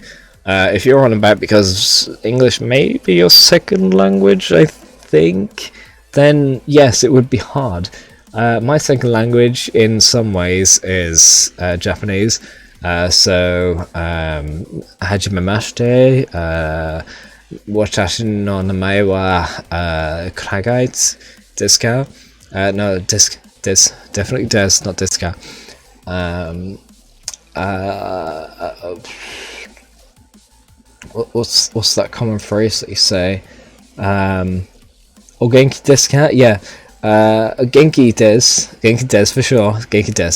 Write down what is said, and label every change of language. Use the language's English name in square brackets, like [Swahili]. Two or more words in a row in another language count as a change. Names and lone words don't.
[English] If you're on about because English may be your second language, I think, then yes, it would be hard. My second language in some ways is Japanese, so [Japanese] hajime mashite, watashi no namae wa Kuragai desu ka? [English] No, definitely desu, not [Japanese] desu ka. [English] What's that common phrase that you say? [Japanese] O genki desu ka? Yeah. Genki des [English] for sure. [Japanese] Genki des.